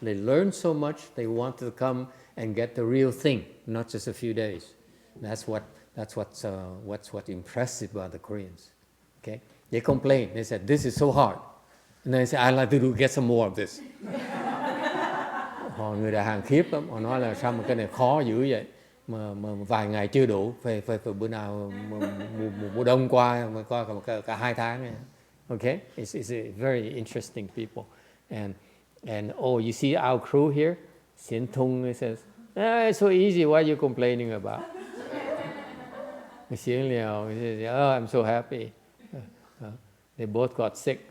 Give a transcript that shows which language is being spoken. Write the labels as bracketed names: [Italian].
[English] They learn so much. They want to come and get the real thing, not just a few days. That's what's impressive about the Koreans. Okay, they complain. They said this is so hard, and they say I like to get some more of this. [Vietnamese] Người Đà Hàn khiếp lắm. Họ nói là sao mà cái này khó dữ vậy, mà vài ngày chưa đủ, phải bữa nào mùa đông qua mà qua cả 2 tháng này. [English] Okay, it's a very interesting people, and you see our crew here. Xian Tung says, it's so easy. What are you complaining about? Xian Liao says, I'm so happy. They both got sick.